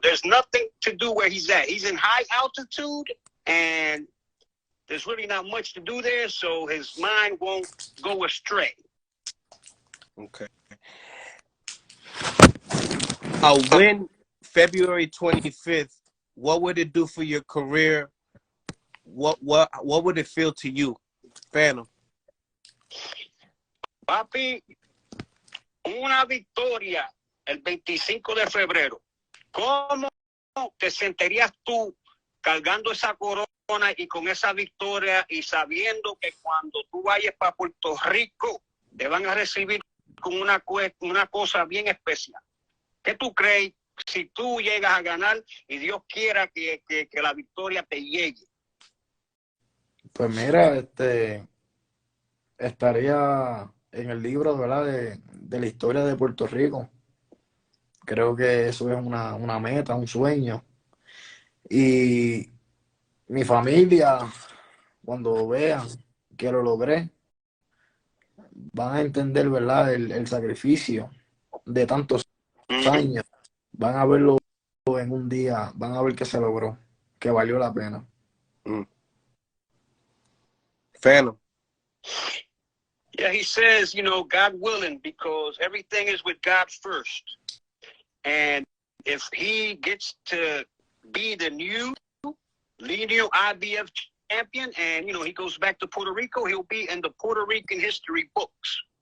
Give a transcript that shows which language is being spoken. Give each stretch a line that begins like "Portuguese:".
English: There's nothing to do where he's at. He's in high altitude, and there's really not much to do there, so his mind won't go astray. Okay. A win February 25th, what would it do for your career? What would it feel to you, Phantom?
Spanish: Papi, una victoria el 25 de febrero. ¿Cómo te sentirías tú cargando esa corona y con esa victoria y sabiendo que cuando tú vayas para Puerto Rico te van a recibir con una cosa bien especial? ¿Qué tú crees si tú llegas a ganar y Dios quiera que la victoria te llegue? Pues mira, estaría en el libro, ¿verdad? de la historia de Puerto Rico. Creo que eso es una meta, un sueño. Y mi familia, cuando vean que lo logré, van a entender, ¿verdad? El sacrificio de tantos años. Van a verlo en un día, van a ver que se logró, que valió la pena.
English: Phantom. Yeah, he says, God willing, because everything is with God first. And if he gets to be the new lineal IBF champion and, he goes back to Puerto Rico, he'll be in the Puerto Rican history books.